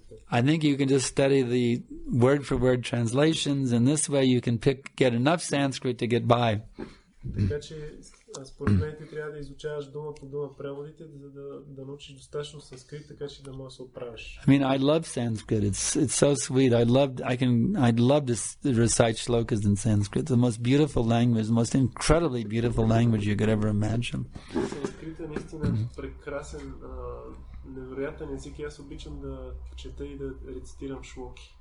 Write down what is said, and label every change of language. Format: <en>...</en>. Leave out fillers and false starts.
<en>I think you can just study the word-for-word translations, and this way you can get enough Sanskrit to get by.</en> <bg>Така че според мен ти трябва да изучаваш дума по дума преводите, за да научиш достатъчно санскрит, така че да можеш да се оправиш.</bg> <en>I mean, I love Sanskrit. It's so sweet. I'd love to recite shlokas in Sanskrit. The most beautiful language, the most incredibly beautiful language you could ever imagine.</en> <bg>Санскрит е наистина прекрасен, невероятен език. Аз обичам да чета и да рецитирам шлоки.</bg>